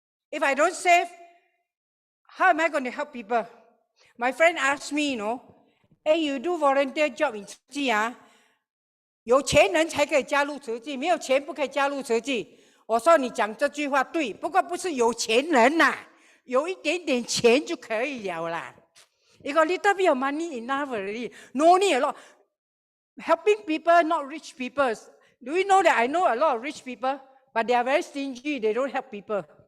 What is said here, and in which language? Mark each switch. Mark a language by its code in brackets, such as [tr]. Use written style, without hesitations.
[en] If I don't save, how am I going to help people? My friend asked me, hey, you do volunteer job in 慈济啊？ [zh] 有钱人才可以加入慈济，没有钱不可以加入慈济。我说你讲这句话对，不过不是有钱人呐，有一点点钱就可以了啦。 [en] You got little bit of money enough already. No need a lot. Helping people, not rich people. Do you know that I know a lot of rich people, but they are very stingy. They don't help people.